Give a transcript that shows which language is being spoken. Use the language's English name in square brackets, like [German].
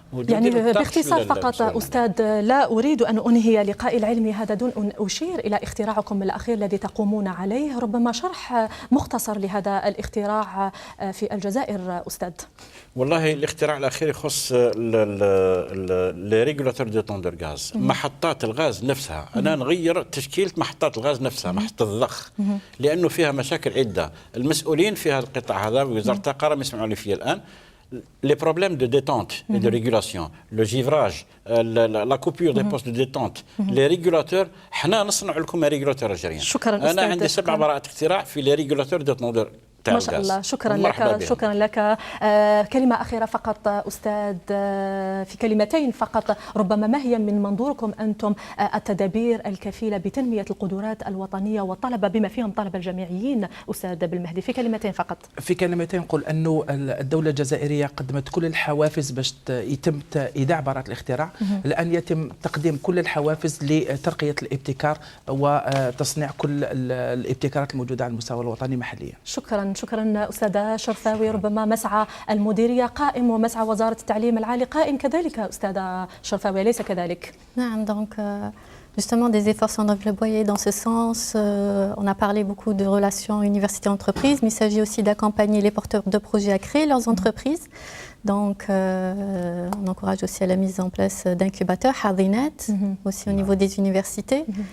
[Arabic] يعني باختصار فقط أستاذ، لا أريد أن أنهي لقائي العلمي هذا دون أن أشير إلى اختراعكم الأخير الذي تقومون عليه، ربما شرح مختصر لهذا الاختراع في الجزائر أستاذ. والله الاختراع الأخير يخص [French] لي ريغولاتور دو طون دو غاز، [Arabic] محطات الغاز نفسها. أنا نغير تشكيلة محطات الغاز نفسها، محطة الضخ، لأنه فيها مشاكل عدة. المسؤولين في هذا القطاع هذا وزارة الطاقة راهم يسمعوني فيه الآن، [French] les problèmes de détente et de régulation, le givrage, la coupure des postes de détente, les régulateurs. [Arabic] حنا نصنع لكم ريغولاتور الجريان. شكرا أنا عندي 7 براءات اختراع في [French] لي ريغولاتور دو طون. [Arabic] ما شاء الله، شكرا لك، شكرا لك. كلمة أخيرة فقط أستاذ، في كلمتين فقط، ربما ما هي من منظوركم أنتم التدابير الكفيلة بتنمية القدرات الوطنية والطلبة بما فيهم طلبة الجامعيين أستاذ بالمهدي؟ في كلمتين فقط. في كلمتين نقول أنه الدولة الجزائرية قدمت كل الحوافز باش يتم إيداع براءة الاختراع. الآن يتم تقديم كل الحوافز لترقية الابتكار وتصنيع كل الابتكارات الموجودة على المستوى الوطني محليا. شكرا أستاذة شرفاوي. ربما مسعى المديرية قائم ومسعى وزارة التعليم العالي قائم كذلك أستاذة شرفاوي، أليس كذلك؟ [French] نعم، donc justement des efforts sont déployés dans ce sens. On a parlé beaucoup de relations université-entreprise, mais il s'agit aussi d'accompagner les porteurs de projets à créer leurs entreprises. Donc on encourage aussi à la mise en place d'incubateurs, Hardinat, aussi au niveau des universités.